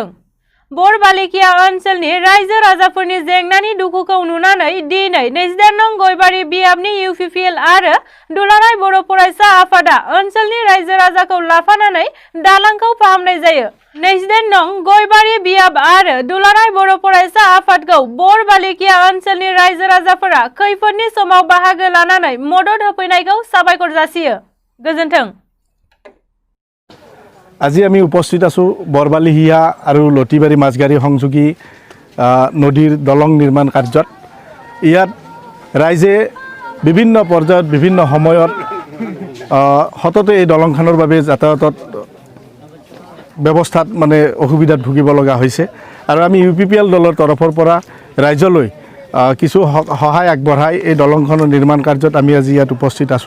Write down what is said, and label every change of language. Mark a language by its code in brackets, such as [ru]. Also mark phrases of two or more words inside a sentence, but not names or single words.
[brx] बरबालिकिया ओनसोलनि रायजो राजाफोरनि जेंनानि दुखुखौ नुनानै दिनै 28 नं गयबारि बियाबनि इउपिपिएल आरो दुलाराय बर' फरायसा आफादा ओनसोलनि रायजो राजाखौ लाफानानै दालांखौ फाहामनाय जायो। 28 नं गयबारि बियाब आरो दुलाराय बर' फरायसा आफादखौ बरबालिकिया ओनसोलनि रायजो राजाफोरा खैफोदनि समाव बाहागो लानानै मदद होफैनायखौ साबायखर जासियो। गोजोन्थों। [as] আজি আমি উপস্থিত আছোঁ বৰবালিহিয়া আৰু লতিবাৰী মাছগাৰী সংযোগী নদীৰ দলং নিৰ্মাণ কাৰ্যত। ইয়াত ৰাইজে বিভিন্ন পৰ্যায়ত বিভিন্ন সময়ত সততে এই দলংখনৰ বাবে যাতায়াতত ব্যৱস্থাত মানে অসুবিধাত ভুগিব লগা হৈছে আৰু আমি ইউপিপিএল দলৰ তৰফৰ পৰা ৰাইজলৈ কিছু সহায় আগবঢ়াই এই দলংখনৰ নিৰ্মাণ কাৰ্যত আমি আজি ইয়াত উপস্থিত আছোঁ।